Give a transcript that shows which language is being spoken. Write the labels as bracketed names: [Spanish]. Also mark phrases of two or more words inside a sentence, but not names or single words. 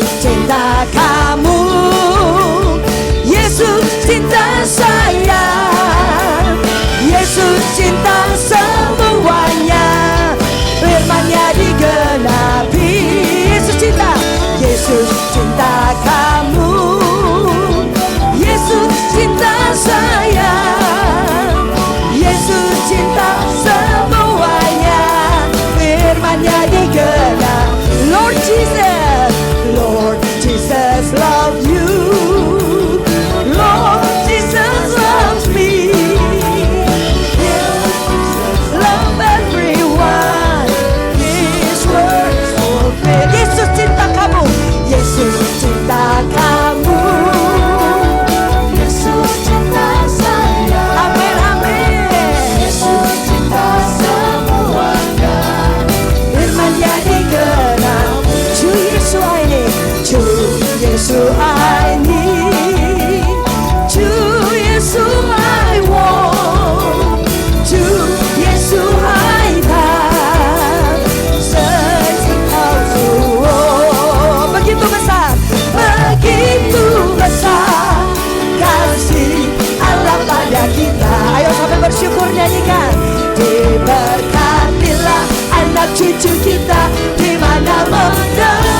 [Indonesian] cinta kamu, Yesus cinta saya, Yesus cinta semuanya, firman-Nya digenapi. Yesus cinta, Yesus cinta kamu, Yesus cinta saya, Yesus cinta semuanya, firman-Nya digenapi. [English] Lord Jesus, Lord Jesus love you, Lord Jesus loves me, love everyone, His word fulfilled. [Indonesian] Yesus cinta kamu, Yesus cinta kamu, Yesus cinta saya, amin amin, Yesus cinta semuanya, firman-Nya digenapi. [Korean] 주 예수 [English] I need, [Korean] 주 예수 [English] I need, [Korean] 주 예수 [English] I want, [Korean] 주 예수 [English] I have, [Indonesian] setingkau Tuhan. Begitu besar kasih Allah pada kita. Ayo sampai bersyukur nyanyikan. Diberkatilah anak cucu kita di mana-mana.